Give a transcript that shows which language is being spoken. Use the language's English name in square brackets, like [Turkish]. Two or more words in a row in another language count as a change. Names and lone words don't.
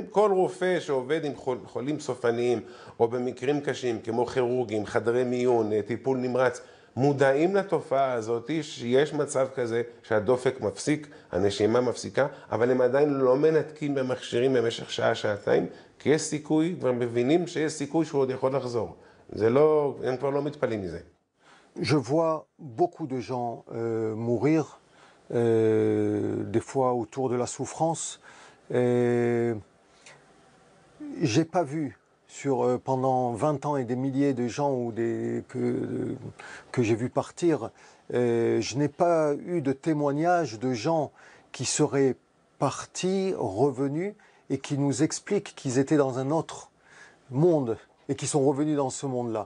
[Hebrew] כל רופא שעובד עם חולים סופניים, או במקרים קשים, כמו כירורגים, חדרי מיון, טיפול נמרץ, מודעים לתופעה הזאת שיש מצב כזה שהדופק מפסיק, הנשימה מפסיקה, אבל הם עדיין לא מנתקים במכשירים במשך שעה, שעתיים, כי יש סיכוי, כבר מבינים שיש סיכוי שהוא עוד יכול לחזור. זה לא, הם כבר לא מתפלים מזה. [French] Je vois beaucoup de gens mourir, des fois autour de la souffrance. J'ai pas vu pendant 20 ans et des milliers de gens que j'ai vu partir, je n'ai pas eu de témoignages de gens qui seraient partis, revenus et qui nous expliquent qu'ils étaient dans un autre monde et qui sont revenus dans ce monde-là.